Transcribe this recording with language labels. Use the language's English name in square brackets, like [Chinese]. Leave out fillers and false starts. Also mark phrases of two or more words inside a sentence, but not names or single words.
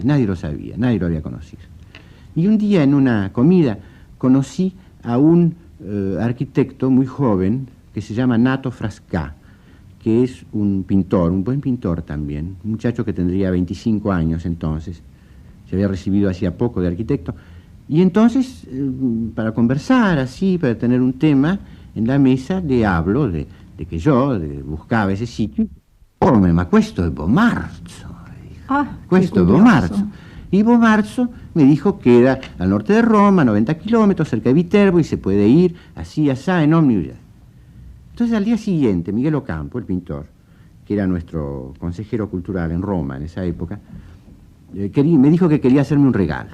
[Spanish] Nadie lo sabía, nadie lo había conocido. Y un día en una comida conocí a un arquitecto muy joven que se llama Nato Frasca, que es un pintor, un buen pintor también, un muchacho que tendría 25 años entonces, se había recibido hacía poco de arquitecto, y entonces, para conversar así, para tener un tema en la mesa, le hablo de que yo buscaba ese sitio. [Italian] Come, ma questo è Evo Marzo. Questo è Evo Marzo. [Spanish] Y Evo Marzo me dijo que era al norte de Roma, 90 kilómetros, cerca de Viterbo, y se puede ir así, asá, en ómnibus. Entonces, al día siguiente, Miguel Ocampo, el pintor, que era nuestro consejero cultural en Roma en esa época, me dijo que quería hacerme un regalo.